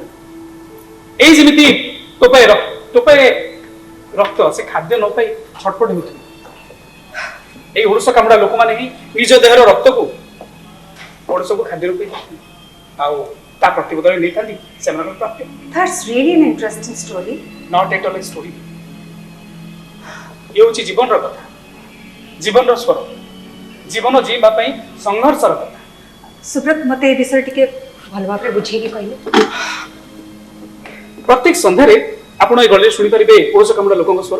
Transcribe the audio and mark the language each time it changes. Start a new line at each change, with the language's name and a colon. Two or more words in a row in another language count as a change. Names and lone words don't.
Odia: ଏଇ ଯେମିତି ଟୋପାଏ ରକ୍ତ ସେ ଖାଦ୍ୟ ନ ପାଇ ଛଟପଟ ହେଉଛନ୍ତି, ଏଇ ଓଡିଶ କାମୁଡା ଲୋକମାନେ ହିଁ ନିଜ ଦେହର ରକ୍ତକୁ ଓଡିଶକୁ ଖାଦ୍ୟ ରୂପେ ଆଉ ତା ପ୍ରତିବଦଳରେ ନେଇଥାନ୍ତି ସେମାନଙ୍କର ପ୍ରାପ୍ୟ।
English: That's really an interesting story. not at all a story.
Odia: ଇଏ ହେଉଛି ଜୀବନର କଥା, ଜୀବନର ସ୍ୱର, ଜୀବନ ଜୀଇବା ପାଇଁ ସଂଘର୍ଷର କଥା। ସୁବ୍ରତ ମତେ ଏ ବିଷୟରେ ଟିକେ ଭଲ ଭାବରେ ବୁଝେଇକି କହିଲେ। ପ୍ରତ୍ୟେକ ସନ୍ଧ୍ୟାରେ ଆପଣ ଏ ଗଳିରେ ଶୁଣିପାରିବେ ଓଡିଶ କାମୁଡା ଲୋକଙ୍କ ସ୍ୱର।